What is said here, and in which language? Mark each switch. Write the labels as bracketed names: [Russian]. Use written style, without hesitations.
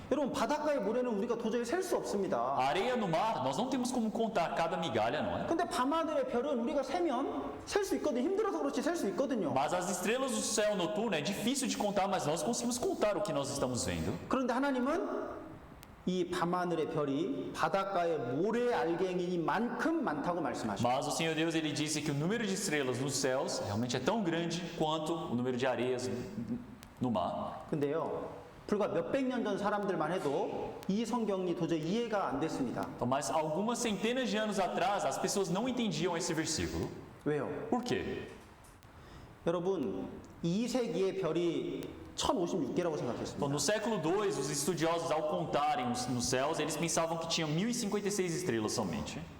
[Korean] 여러분 바닷가의 모래는 우리가 도저히 셀 수 없습니다. [Portuguese] A areia no mar, nós não temos como contar cada migalha, não é? [Korean] 근데 밤하늘의 별은 우리가 세면 셀 수 있거든요. 힘들어서 그렇지 셀 수 있거든요. [Portuguese] Mas as estrelas do céu noturno é difícil de contar, mas nós conseguimos contar o que nós estamos vendo. [Korean] 그런데 하나님은 이 밤하늘의 별이 바닷가의 모래알갱이만큼 많다고 말씀하십니다. [Portuguese] Mas o Senhor Deus, ele disse que o número de estrelas nos céus realmente é tão grande quanto o número de areias no mar. [Korean] 근데요, 불과 몇백 년 전 사람들만 해도 이 성경이 도저히 이해가 안 됐습니다. [Portuguese] Então, mas algumas centenas de anos atrás, as pessoas não entendiam esse versículo. [Korean] 왜요? [Portuguese] Por quê? [Korean] 여러분, 2세기의 별이 1056개라고 [Portuguese] Então, [Korean] 생각했습니다. [Portuguese] no século II, os estudiosos, ao contarem nos céus, eles pensavam que tinham 1056 estrelas somente.